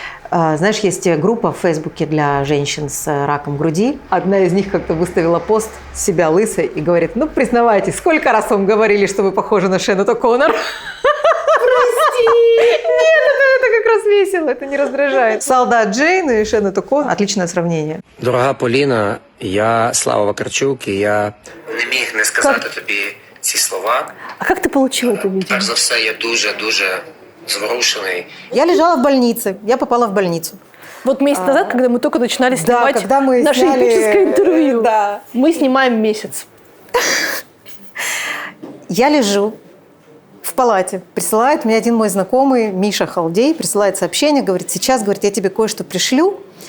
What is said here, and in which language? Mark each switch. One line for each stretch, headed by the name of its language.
Russian: Знаешь, есть группа в Фейсбуке для женщин с раком груди. Одна из них как-то выставила пост себя лысой и говорит: признавайтесь, сколько раз вам говорили, что вы похожи на Шанет О'Коннор? Прости! Нет, это как раз весело, это не раздражает. Солдат Джейн и Шанет О'Коннор – отличное сравнение.
Ukrainian: Дорога Поліна, я Слава Вакарчук, і я не міг не сказати тобі ці слова.
Russian: А как ты получила это видео?
Ukrainian: Перш за все, я дуже зворушений.
Russian: Я лежала в больнице, я попала в больницу. Вот месяц назад, когда мы только начинали снимать когда мы наше сняли... эпическое интервью. Да. Мы снимаем месяц. Я лежу в палате. Присылает мне один мой знакомый, Миша Халдей, присылает сообщение, говорит: сейчас, говорит, я тебе кое-что пришлю.